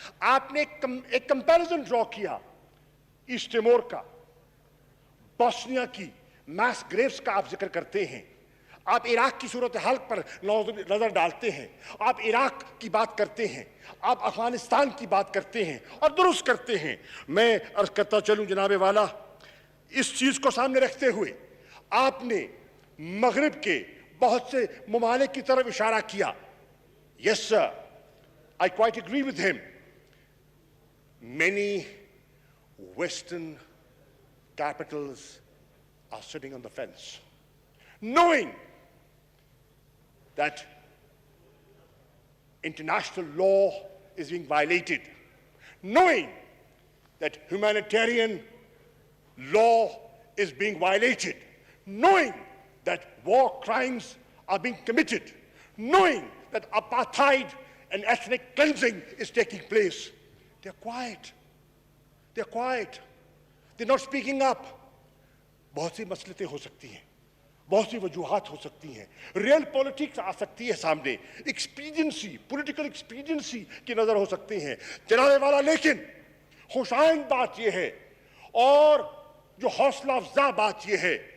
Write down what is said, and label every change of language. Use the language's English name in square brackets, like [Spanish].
[Urdu] آپ نے ایک کمپیریزن ڈرا کیا ایسٹ تیمور کا, بوسنیا کی میس گریوز کا آپ ذکر کرتے ہیں, آپ عراق کی صورتحال پر نظر ڈالتے ہیں, آپ عراق کی بات کرتے ہیں, آپ افغانستان کی بات کرتے ہیں اور درست کرتے ہیں. میں عرض کرتا چلوں جناب والا, اس چیز کو سامنے رکھتے ہوئے آپ نے مغرب کے بہت سے ممالک کی طرف اشارہ کیا. [English] Yes sir, I quite agree with him. Many Western capitals are sitting on the fence, knowing that international law is being violated, knowing that humanitarian law is being violated, knowing that war crimes are being committed, knowing that apartheid and ethnic cleansing is taking place. They're quiet. They're quiet. They're not speaking up. [Urdu] بہت سی مسئلتیں ہو سکتی ہیں, بہت سی وجوہات ہو سکتی ہیں، real politics آ سکتی ہے سامنے، ایکسپیڈینسی، پولیٹیکل ایکسپیڈینسی کی نظر ہو سکتی ہیں جناب والا، لیکن خوش آئند بات یہ ہے اور جو حوصلہ افزا بات یہ ہے،